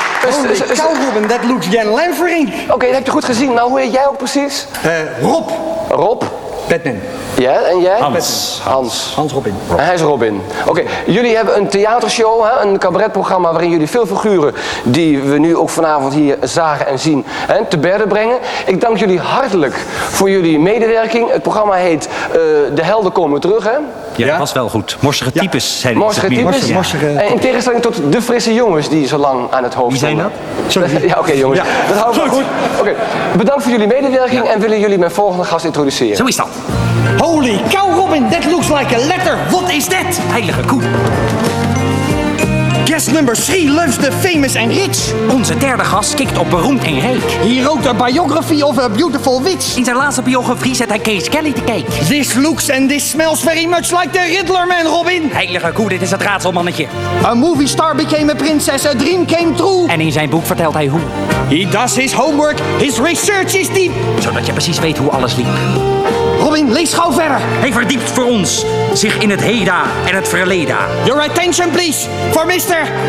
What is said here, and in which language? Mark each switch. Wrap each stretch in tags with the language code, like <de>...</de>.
<en>Holy cow, Ruben, that looks Jan Leferink.</en> <nl>Oké, dat heb je goed gezien. Nou, hoe heet jij ook precies? Rob. Rob. Batman. Ja, en jij? Hans. Hans Robin. En hij is Robin. Oké, jullie hebben een theatershow, hè? Een cabaretprogramma waarin jullie veel figuren die we nu ook vanavond hier zagen en zien, hè, te berde brengen. Ik dank jullie hartelijk voor jullie medewerking. Het programma heet De Helden komen terug, hè? Ja, dat was wel goed. Morsige types zijn Morsige types. En in tegenstelling tot de frisse jongens die zo lang aan het hoofd Wie zijn stonden. dat? Ja, oké, jongens. Dat houden we goed. Oké, bedankt voor jullie medewerking en willen jullie mijn volgende gast introduceren. Zo is dat.</nl> <en>Holy cow, Robin, that looks like a letter. What is that?</en> <nl>Heilige koe.</nl> <en>Guest number 3 loves the famous and rich.</en> <nl>Onze derde gast kikt op beroemd en rijk.</nl> <en>He wrote a biography of a beautiful witch.</en> <nl>In zijn laatste biografie zet hij Grace Kelly te kijken.</nl> <en>This looks and this smells very much like the Riddler man, Robin.</en> <nl>Heilige koe, dit is het raadselmannetje.</nl> <en>A movie star became a princess, a dream came true.</en> <nl>En in zijn boek vertelt hij hoe.</nl> <en>He does his homework, his research is deep.</en> <nl>Zodat je precies weet hoe alles liep. Robin, lees gauw verder. Hij verdiept voor ons zich in het heden en het verleden.</nl> <en>Your attention please, for Mr.</en>